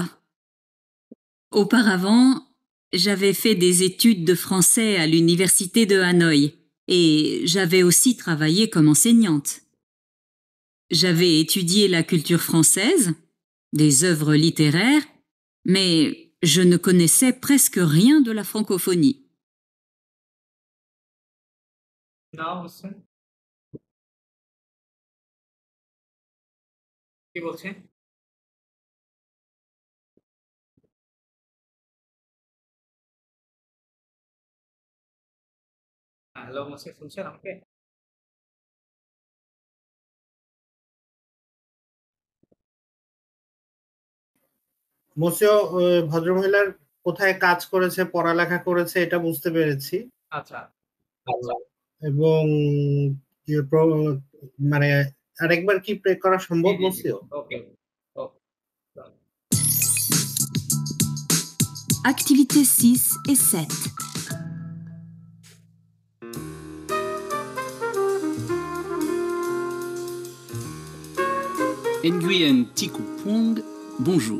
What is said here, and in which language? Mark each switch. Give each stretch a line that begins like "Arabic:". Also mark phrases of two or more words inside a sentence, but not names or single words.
French: Auparavant, j'avais fait des études de français à l'Université de Hanoï et j'avais aussi travaillé comme enseignante. J'avais étudié la culture française, des œuvres littéraires, mais je ne connaissais presque rien de la francophonie.
Bangla: নাও হচ্ছে কি বলছে? হ্যালো মুর্সিও, শুনছেন আমাকে? monsieur ভদ্রমহিলার কোথায় কাজ করেছে, পড়ালেখা করেছে এটা বুঝতে পেরেছি। আচ্ছা এবং মানে আরেকবার কি প্রে করা সম্ভব monsieur? ওকে।
French: Activités 6 et 7. Nguyen Thi Phuong, bonjour.